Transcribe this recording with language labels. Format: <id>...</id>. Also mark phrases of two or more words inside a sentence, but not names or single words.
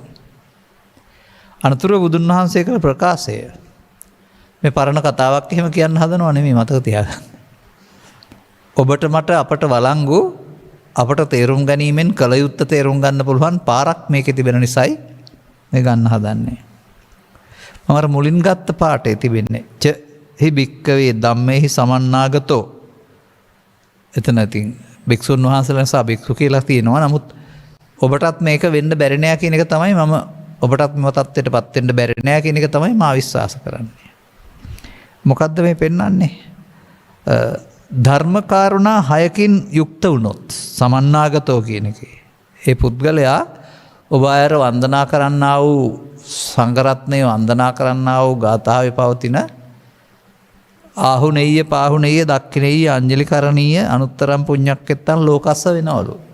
<si>අනතුරුව බුදුන් වහන්සේ කළ ප්‍රකාශය මේ පරණ කතාවක් එහෙම කියන්න හදනවා නෙමෙයි මතක තියාගන්න. ඔබට මට අපට වළංගු අපට තේරුම් ගැනීමෙන් කල යුත්ත තේරුම් ගන්න පුළුවන් පාරක් මේකේ තිබෙන නිසායි මේ ගන්න හදන්නේ. මම අර මුලින් ගත්ත පාඩේ තිබෙන්නේ</si> <pi>ච හි භික්කවේ ධම්මේහි සමන්නාගතෝ.</pi> <si>එතන ඉතින් භික්ෂුන් වහන්සේලා නිසා භික්ෂු කියලා තියෙනවා. නමුත් ඔබටත් මේක වෙන්න බැරි නෑ කියන එක තමයි මම ඔබටත් මෙම තත්ත්වයටපත් වෙන්න බැරි නෑ කියන එක තමයි මා විශ්වාස කරන්නේ. මොකද්ද මේ පෙන්වන්නේ? ධර්ම කාරුණා 6කින් යුක්ත වුණොත් සමන්නාගතෝ කියන එකේ ඒ පුද්ගලයා ඔබ අයර වන්දනා කරන්නා වූ සංඝරත්නය වන්දනා කරන්නා වූ ගාථාවේ පවතින</si> <pi>ආහුනෙය්‍ය පාහුනෙය්‍ය දක්ඛිනෙය්‍ය අංජලි කරණීය අනුත්තරම් පුඤ්ඤක්කෙත්තන් ලෝකස්ස</pi> <si>වෙනවලු.</si>